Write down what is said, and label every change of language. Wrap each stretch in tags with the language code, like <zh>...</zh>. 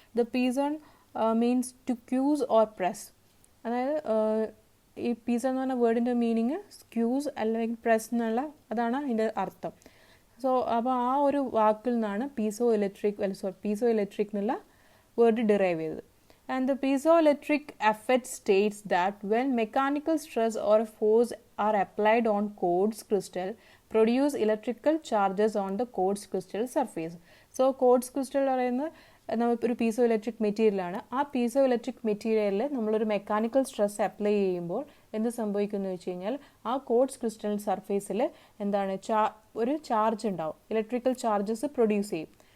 <en>The person means to cues or press.</en> <ml>അതായത് ഈ പീസൺ എന്ന് പറഞ്ഞ വേർഡിൻ്റെ മീനിങ് സ്ക്യൂസ് അല്ലെങ്കിൽ പ്രസ് എന്നുള്ള അതാണ് അതിൻ്റെ അർത്ഥം. സോ അപ്പോൾ ആ ഒരു വാക്കിൽ നിന്നാണ് പീസോ ഇലക്ട്രിക് എന്നുള്ള വേർഡ് ഡിറൈവ് ചെയ്തത്.</ml> <en>And the piezoelectric effect states that when mechanical stress or force are applied on quartz crystal, produce electrical charges on the quartz crystal surface. So quartz crystal</en> <ml>പറയുന്നത് ഒരു piezo electric മെറ്റീരിയലാണ്. ആ piezo electric മെറ്റീരിയലിൽ നമ്മളൊരു mechanical stress apply ചെയ്യുമ്പോൾ എന്ത് സംഭവിക്കുന്നു വെച്ച് കഴിഞ്ഞാൽ ആ ക്വാർട്സ് ക്രിസ്റ്റൽ സർഫേസിൽ എന്താണ് ഒരു ചാർജ് ഉണ്ടാവും, ഇലക്ട്രിക്കൽ ചാർജസ് പ്രൊഡ്യൂസ് ചെയ്യും.</ml>